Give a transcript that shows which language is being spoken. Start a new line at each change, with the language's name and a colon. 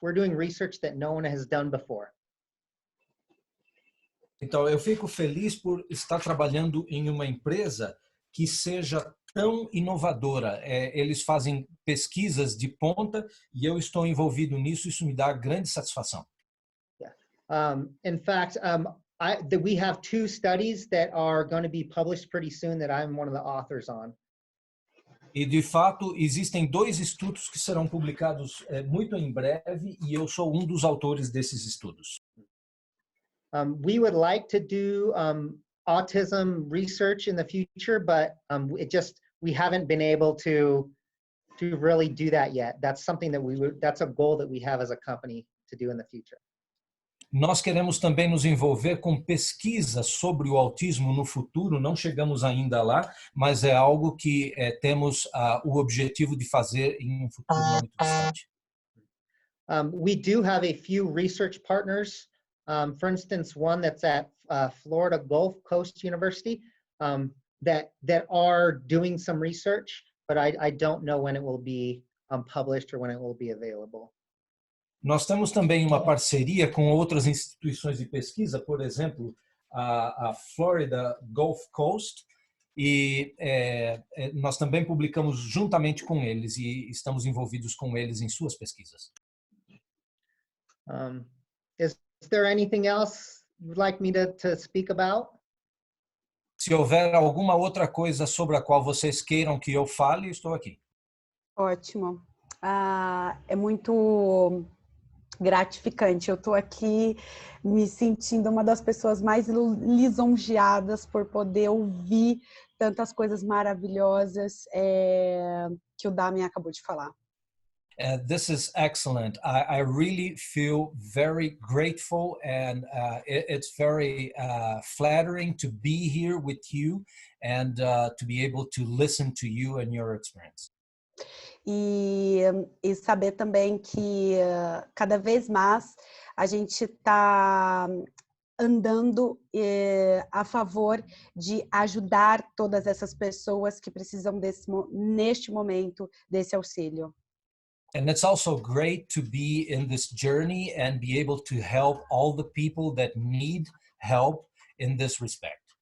English: We're doing research that no one has done before.
Portuguese: Então, eu fico feliz por estar trabalhando em uma empresa que seja tão inovadora. Eles fazem pesquisas de ponta e eu estou envolvido nisso, isso me dá grande satisfação.
English: Yeah. In fact, we have 2 studies that are going to be published pretty soon that I'm one of the authors on.
Portuguese: E, de fato, existem 2 estudos que serão publicados muito em breve e eu sou um dos autores desses estudos.
English: We would like to do autism research in the future, but we haven't been able to really do that yet. That's something that that's a goal that we have as a company to do in the future.
Portuguese: Nós queremos também nos envolver com pesquisa sobre o autismo no futuro. Não chegamos ainda lá, mas é algo que temos o objetivo de fazer em um futuro não muito distante.
English: We do have a few research partners. For instance, one that's at Florida Gulf Coast University that are doing some research, but I don't know when it will be published or when it will be available.
Portuguese: Nós temos também uma parceria com outras instituições de pesquisa, por exemplo, a Florida Gulf Coast, e nós também publicamos juntamente com eles e estamos envolvidos com eles em suas pesquisas.
English: Is there anything else you'd like me to speak about?
Portuguese: Se houver alguma outra coisa sobre a qual vocês queiram que eu fale, estou aqui. Ótimo. É muito gratificante. Eu estou aqui me sentindo uma das pessoas mais lisonjeadas por poder ouvir tantas coisas maravilhosas que o Dami acabou de falar.
English: This is excellent. I really feel very grateful and it's very flattering to be here with you and to be able to listen to you and your experience.
Portuguese: E saber também que cada vez mais a gente está andando a favor de ajudar todas essas pessoas que precisam neste momento desse auxílio.
English: And it's also great to be in this journey and be able to help all the people that need help in this respect.